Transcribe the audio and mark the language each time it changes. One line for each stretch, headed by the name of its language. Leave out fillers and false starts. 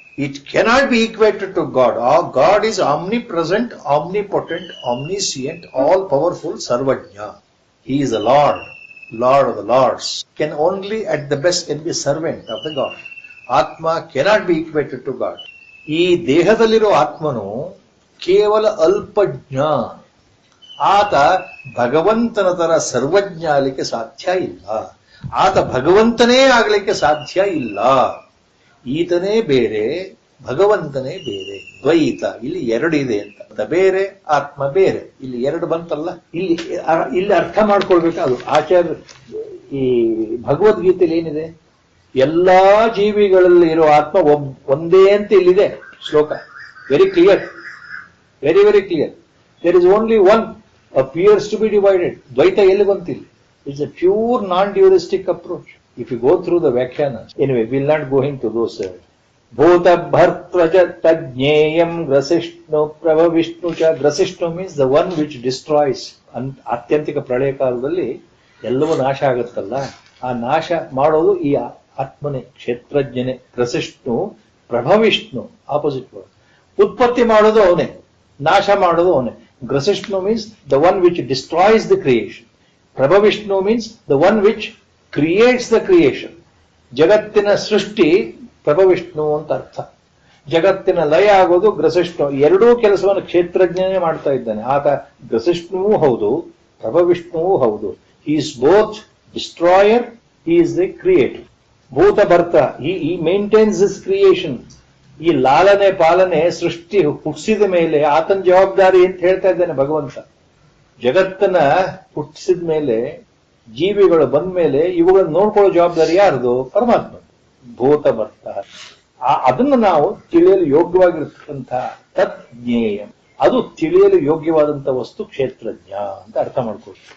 English: It cannot be equated to God. Our God is omnipresent, omnipotent, omniscient, all-powerful, Sarvajna. He is the Lord, Lord of the Lords. Can only at the best can be servant of the God. Atma cannot be equated to God.
Kannada: Ee dehadalliru Atmanu ಕೇವಲ ಅಲ್ಪಜ್ಞ. ಆತ ಭಗವಂತನ ತರ ಸರ್ವಜ್ಞ ಆಗಲಿಕ್ಕೆ ಸಾಧ್ಯ ಇಲ್ಲ. ಆತ ಭಗವಂತನೇ ಆಗಲಿಕ್ಕೆ ಸಾಧ್ಯ ಇಲ್ಲ. ಈತನೇ ಬೇರೆ, ಭಗವಂತನೇ ಬೇರೆ. ದ್ವೈತ ಇಲ್ಲಿ 2 ಇದೆ ಅಂತ. ಬೇರೆ ಆತ್ಮ ಬೇರೆ, ಇಲ್ಲಿ 2 ಬಂತಲ್ಲ. ಇಲ್ಲಿ ಅರ್ಥ ಮಾಡ್ಕೊಳ್ಬೇಕು. ಅದು ಆಚಾರ್ಯ ಈ ಭಗವದ್ಗೀತೆಯಲ್ಲಿ ಏನಿದೆ, ಎಲ್ಲಾ ಜೀವಿಗಳಲ್ಲಿ ಇರೋ ಆತ್ಮ ಒಂದೇ ಅಂತ ಇಲ್ಲಿದೆ ಶ್ಲೋಕ.
English: Very clear, very very clear. There is only one, appears to be divided.
Kannada: Dvaita elli bantill.
English: It's a pure non-dualistic approach. If you go through the Vyakhyanas, anyway, we'll not go into those.
Sanskrit: Bhuta bhartraja tajneyam grasishnu prabhavishnu cha.
English: Grasishnu means the one which destroys.
Kannada: Atyantika pralaya kaladalli ಎಲ್ಲವೂ ನಾಶ ಆಗುತ್ತಲ್ಲ, ಆ ನಾಶ ಮಾಡೋದು ಈ ಆತ್ಮನೇ, ಕ್ಷೇತ್ರಜ್ಞನೇ. ಗ್ರಸಿಷ್ಣು ಪ್ರಭವಿಷ್ಣು
English: Opposite word.
Kannada: ಉತ್ಪತ್ತಿ ಮಾಡೋದು ಅವನೇ, ನಾಶ ಮಾಡೋದು ಅವನೇ.
English: ಗ್ರಸಿಷ್ಣು means the one which destroys the creation. ಪ್ರಭವಿಷ್ಣು means the one which creates the creation.
Kannada: ಜಗತ್ತಿನ ಸೃಷ್ಟಿ ಪ್ರಭವಿಷ್ಣು ಅಂತ ಅರ್ಥ. ಜಗತ್ತಿನ ಲಯ ಆಗೋದು ಗ್ರಸಿಷ್ಣು. ಎರಡೂ ಕೆಲಸವನ್ನು ಕ್ಷೇತ್ರಜ್ಞನೇ ಮಾಡ್ತಾ ಇದ್ದಾನೆ. ಆತ ಗ್ರಸಿಷ್ಣುವೂ ಹೌದು, ಪ್ರಭವಿಷ್ಣುವೂ ಹೌದು.
English: He is both destroyer, he is the creator. Bhuta Bharta, he maintains his creation.
Kannada: ಈ ಲಾಲನೆ ಪಾಲನೆ ಸೃಷ್ಟಿ ಹುಟ್ಟಿಸಿದ ಮೇಲೆ ಆತನ ಜವಾಬ್ದಾರಿ ಅಂತ ಹೇಳ್ತಾ ಇದ್ದಾನೆ ಭಗವಂತ. ಜಗತ್ತನ್ನ ಹುಟ್ಟಿಸಿದ ಮೇಲೆ, ಜೀವಿಗಳು ಬಂದ ಮೇಲೆ ಇವುಗಳನ್ನ ನೋಡ್ಕೊಳ್ಳೋ ಜವಾಬ್ದಾರಿ ಯಾರ್ದು? ಪರಮಾತ್ಮ. ಭೂತ ಬರ್ತ, ಅದನ್ನು ನಾವು ತಿಳಿಯಲು ಯೋಗ್ಯವಾಗಿರ್ತಕ್ಕಂಥ ತಜ್ಞೇಯ, ಅದು ತಿಳಿಯಲು ಯೋಗ್ಯವಾದಂತ ವಸ್ತು ಕ್ಷೇತ್ರಜ್ಞ ಅಂತ ಅರ್ಥ ಮಾಡ್ಕೊಳ್ಳಿ.